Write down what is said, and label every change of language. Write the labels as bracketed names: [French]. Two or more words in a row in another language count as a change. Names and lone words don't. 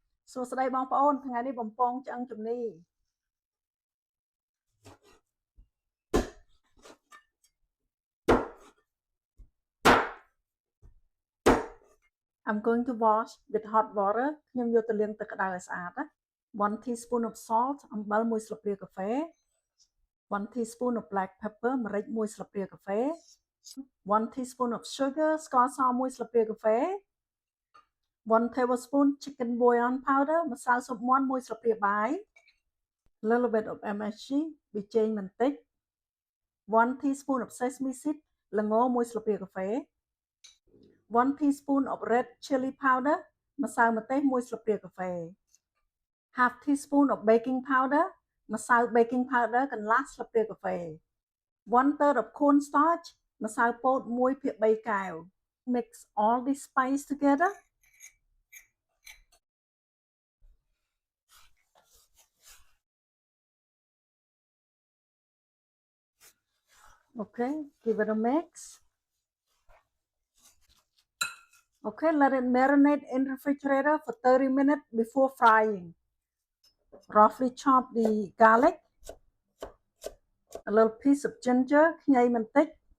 [Khmer] សួស្តីបងប្អូនថ្ងៃនេះបំពងឆ្អឹងជំនី [English] I'm going to wash with hot water [Khmer] ខ្ញុំយកទៅលាងទឹកក្តៅឲ្យស្អាតណា [English] 1 teaspoon of salt [Khmer] អំបិល1ស្លាបព្រាកាហ្វេ [English] 1 teaspoon of black pepper [Khmer] ម្រេច1ស្លាបព្រាកាហ្វេ [English] 1 teaspoon of sugar [Khmer] ស្ករស1ស្លាបព្រាកាហ្វេ [English] 1 tablespoon chicken bouillon powder [Khmer] ម្សៅស៊ុបមាន់1ស្លាបព្រាបាយ [English] little bit of MSG ប៊ី [Khmer] ចេងបន្តិច [English] 1 teaspoon of sesame seed [Khmer] ល្ង1ស្លាបព្រាកាហ្វេ [English] 1 teaspoon of red chili powder [Khmer] ម្សៅម្ទេស1ស្លាបព្រាកាហ្វេ [English] half teaspoon of baking powder ម្សៅ baking powder [Khmer] កន្លះស្លាបព្រាកាហ្វេ [English] 1/3 of cornstarch [Khmer] ម្សៅពោត1/3 កែវ [English] mix all these spices together. Okay, give it a mix. Okay, let it marinate in the refrigerator for 30 minutes before frying. Roughly chop the garlic, a little piece of ginger, [Khmer] ខ្ញីបន្តិច